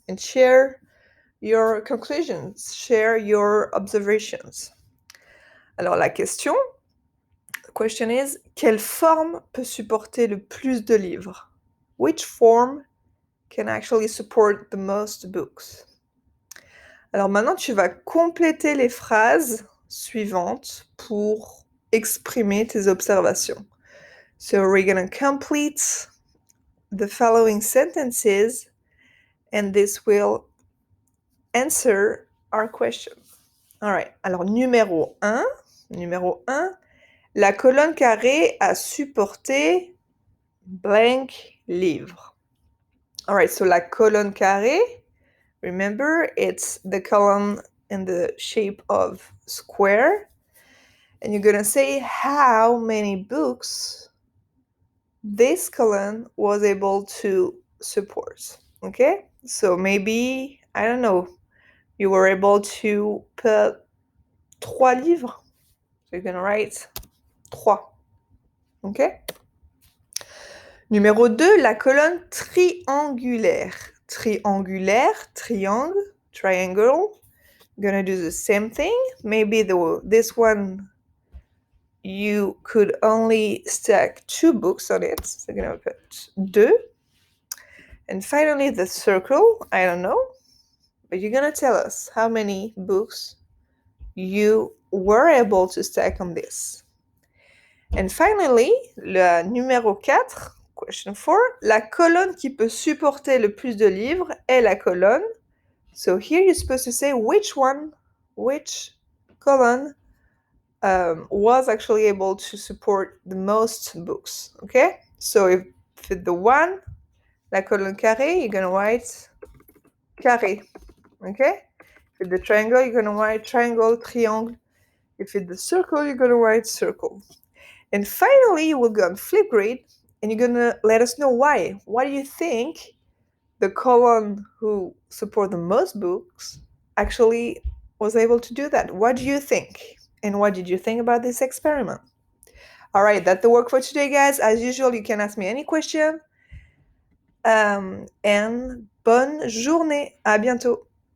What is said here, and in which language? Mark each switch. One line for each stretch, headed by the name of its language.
English: And share your conclusions, share your observations.
French: Alors la question,
English: the question is,
French: quelle forme peut supporter le plus de livres?
English: Which form can actually support the most books?
French: Alors maintenant, tu vas compléter les phrases suivantes pour exprimer tes observations.
English: So we're going to complete the following sentences and this will answer our question. All right.
French: Alors numéro 1, la colonne carrée a supporté blank livre.
English: All right, so
French: la colonne carrée,
English: remember, it's the column in the shape of square. And you're going to say how many books this column was able to support. Okay? So maybe, I don't know, you were able to put 3 livres. So you're going to write 3. Okay?
French: Numéro 2, la colonne triangulaire. Triangulaire, triangle, triangle.
English: Gonna do the same thing. Maybe this one you could only stack 2 books on it. So you're gonna put 2. And finally the circle, I don't know, but you're gonna tell us how many books you were able to stack on this. And finally,
French: le numéro 4, question 4, la colonne qui peut supporter le plus de livres est la colonne.
English: So here you're supposed to say which column was actually able to support the most books, okay? So if it's the 1,
French: la colonne carrée,
English: you're gonna write carré, okay? If it's the triangle, you're gonna write triangle, triangle. If it's the circle, you're gonna write circle. And finally, you will go on Flipgrid, and you're gonna let us know why. Why do you think the column who support the most books actually was able to do that? What do you think? And what did you think about this experiment? All right, that's the work for today, guys. As usual, you can ask me any question. And
French: bonne journée. À bientôt.